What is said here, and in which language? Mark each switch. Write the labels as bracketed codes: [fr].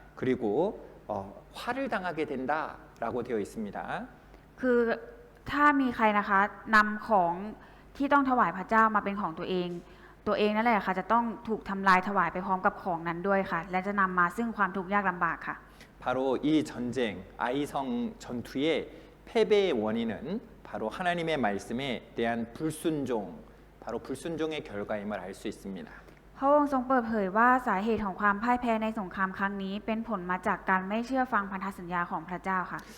[ko] 그리고 화를 당하게 된다라고 되어 있습니다. [th] คือถ้ามีใครนะคะนำของที่ต้องถวายพระเจ้ามาเป็นของตัวเอง ตัวเองนั่นแหละค่ะจะต้องถูกทำลายถวายไปพร้อมกับของนั้นด้วยค่ะ และจะนำมาซึ่งความทุกข์ยากลำบากค่ะ [ko] 바로 이 전쟁 아이성 전투의 패배의 원인은 바로 하나님의 말씀에 대한 불순종, 바로 불순종의 결과임을 알 수 있습니다. [th] พระองค์ทรงเปิดเผยว่าสาเหตุของความพ่ายแพ้ในสงครามครั้งนี้เป็นผลมาจากการไม่เชื่อฟังพันธสัญญาของพระเจ้าค่ะ